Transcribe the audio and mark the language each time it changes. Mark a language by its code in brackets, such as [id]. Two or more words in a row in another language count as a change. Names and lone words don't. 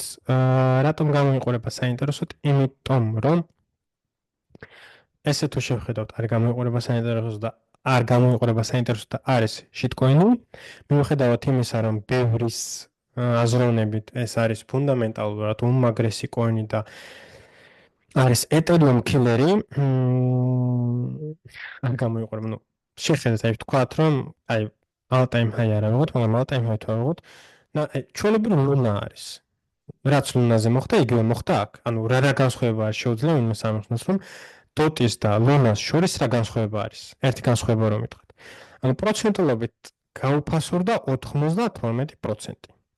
[ka] რატომ გამოიყურება საინტერესოდ? იმიტომ რომ ესე თუ შევხედავთ, არ გამოიყურება საინტერესოდ და არ გამოიყურება საინტერესოდ და არის shitcoin-ი. მიუხედავად იმისა, რომ ბევრის აზროვნებით ეს არის ფუნდამენტალურად უმაგრესი coin-ი და არის Ethereum killer-ი, არ გამოიყურება. ნუ შეხედეთ, აი ვთქვათ, რომ აი [en] all-time high [ka] არ ავიღოთ, მაგრამ [en] all-time high [ka] თუ ავიღოთ, ჩვენები ლუნა არის. რაც ლუნაზე მოხდა, იგივე მოხდა აქ. ანუ რა განსხვავება არის შეუძლია იმას ამოხსნას, რომ DOT-ის და ლუნას შორის რა განსხვავება არის? ერთი განსხვავება რომ ვიტყვით. ანუ პროცენტულობით გაუფასურდა 92%.